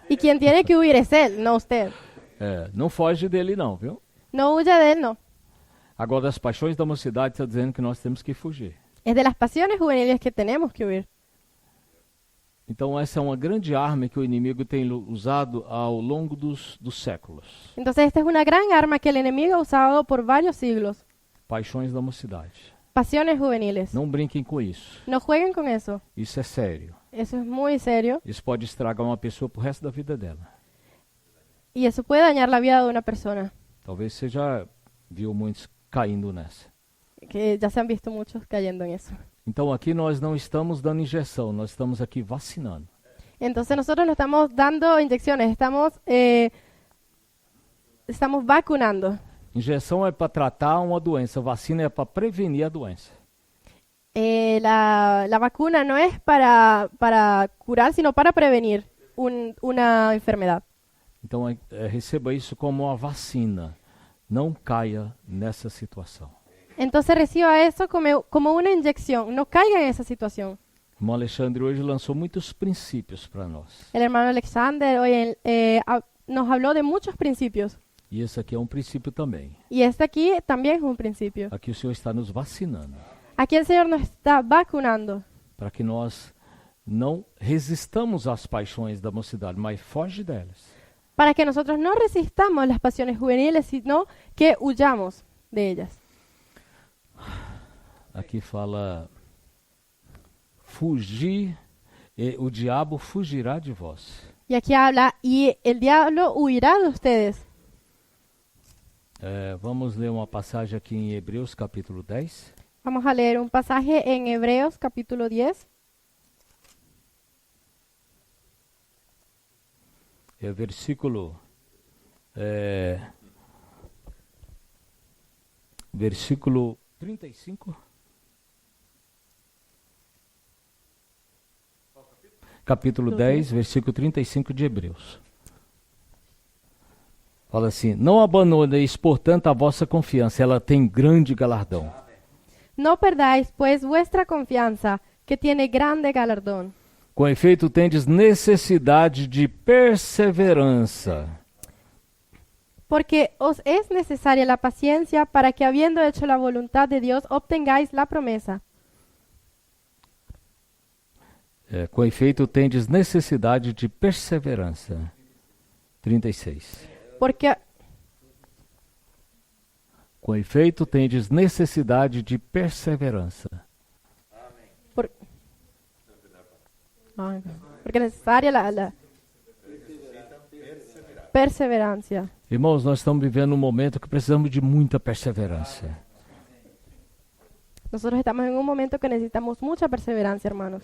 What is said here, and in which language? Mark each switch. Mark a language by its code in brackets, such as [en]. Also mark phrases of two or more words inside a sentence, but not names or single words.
[es] Y quien tiene que huir es él, no usted. [pt] Não foge dele não, viu? [es] No huya de él, no. [pt] Agora, das paixões da mocidade está dizendo que nós temos que fugir. [es] Es de las pasiones juveniles que tenemos que huir. [pt] Então essa é uma grande arma que o inimigo tem usado ao longo dos séculos. [es] Entonces esta es una gran arma que el enemigo ha usado por varios siglos. [pt] Paixões da mocidade. [es] Pasiones juveniles. [pt] Não brinquem com isso. [es] No jueguen con eso. [pt] Isso é sério. [es] Eso es muy serio. [pt] Isso pode estragar uma pessoa pro resto da vida dela. [es] Y eso puede dañar la vida de una persona. [pt] Talvez você já viu muitos caindo nessa. [es] Que ya se han visto muchos cayendo en eso. [pt] Então aqui nós não estamos dando injeção, nós estamos aqui vacinando. [es] Entonces nosotros no estamos dando inyecciones, estamos vacunando. [pt] Injeção é para tratar uma doença, vacina é para prevenir a doença. [es] La vacuna no es para curar, sino para prevenir una enfermedad. [pt] Então receba isso como uma vacina. Não caia nessa situação. [es] Entonces reciba eso como una inyección. No caiga en esa situación. [pt] O irmão Alexandre hoje lançou muitos princípios para nós. [es] El hermano Alexander hoy nos habló de muchos principios. [pt] E esse aqui é um princípio também. [es] Y este aquí también es un principio. [pt] Aqui o Senhor está nos vacinando, [es] Aquí el Señor nos está vacunando [pt] para que nós não resistamos às paixões da mocidade, mas foge delas. [es] para que nosotros no resistamos las pasiones juveniles, sino que huyamos de ellas. [pt] Aqui fala fugir, e o diabo fugirá de vós. [es] Y aquí habla, y el diablo huirá de ustedes. [pt] Vamos ler uma passagem aqui em Hebreus capítulo 10. [es] Vamos a leer un pasaje en Hebreos capítulo 10. [pt] É versículo 35. Capítulo 10, versículo 35 de Hebreus. Fala assim: não abandoneis, portanto, a vossa confiança, ela tem grande galardão. [es] No perdáis, pues, vuestra confianza, que tiene grande galardón. [pt] Com efeito, tendes necessidade de perseverança. [es] Porque os es necesaria la paciencia para que, habiendo hecho la voluntad de Dios, obtengáis la promesa. [pt] Com efeito, tendes necessidade de perseverança. 36. [es] Porque, [pt] Com efeito, tendes necessidade de perseverança. [es] porque es necesaria la perseverancia. [pt] Irmãos, nós estamos vivendo um momento que precisamos de muita perseverança. [es] Nosotros estamos en un momento que necesitamos mucha perseverancia, hermanos.